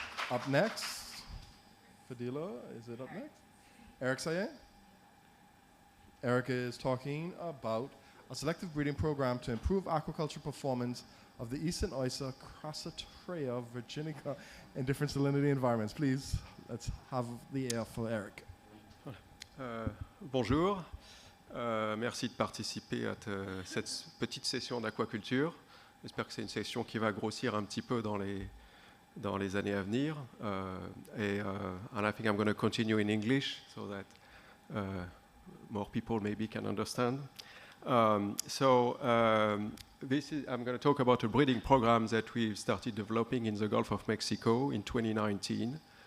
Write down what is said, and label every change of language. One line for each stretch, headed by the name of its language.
English: Up next, Fadila, is it up next? Eric Sayed. Erica is talking about a selective breeding program to improve aquaculture performance of the eastern oyster, Crassatrea virginica, in different salinity environments. Please, let's have the air for Eric.
French: Bonjour, merci de participer à cette petite session d'aquaculture. J'espère que c'est une session qui va grossir un petit peu dans les années à venir.
English: And I think I'm going to continue in English so that more people maybe can understand. I'm going to talk about a breeding program that we've started developing in the Gulf of Mexico in 2019.